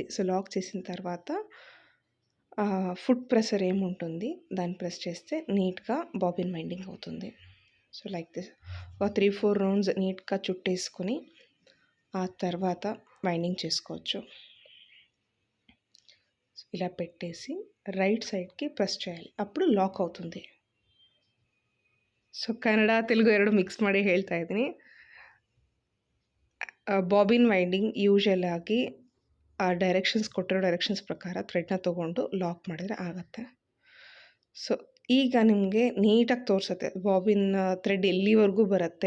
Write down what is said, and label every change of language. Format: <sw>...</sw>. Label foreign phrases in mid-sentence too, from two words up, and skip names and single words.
<te>సో లాక్ చేసిన తర్వాత</te> <en>foot pressure</en> <te>ఏముంటుంది దాన్ని ప్రెస్ చేస్తే నీట్గా</te> <en>bobbin winding</en> <te>అవుతుంది.</te> <en>so like this</en> <te>ఒక 3-4 రౌండ్స్ నీట్గా చుట్టేసుకొని ఆ తర్వాత వైండింగ్ చేసుకోవచ్చు. ఇలా పెట్టేసి</te> <en>right side</en> <te>ప్రెస్ చేయాలి, అప్పుడు లాక్ అవుతుంది.</te> <kn>ಸೊ ಕನ್ನಡ ತೆಲುಗು ಎರಡು ಮಿಕ್ಸ್ ಮಾಡಿ ಹೇಳ್ತಾ ಇದ್ದೀನಿ.</kn> <en>bobbin winding usual</en> <kn>ಆಗಿ ಡೈರೆಕ್ಷನ್ಸ್ ಕೊಟ್ಟಿರೋ ಡೈರೆಕ್ಷನ್ಸ್ ಪ್ರಕಾರ ಥ್ರೆಡ್ನ ತೊಗೊಂಡು ಲಾಕ್ ಮಾಡಿದರೆ ಆಗುತ್ತೆ. ಸೊ ಈಗ ನಿಮಗೆ ನೀಟಾಗಿ ತೋರಿಸುತ್ತೆ</kn> <en>bobbin thread</en> <kn>ಎಲ್ಲಿವರೆಗೂ ಬರುತ್ತೆ.</kn>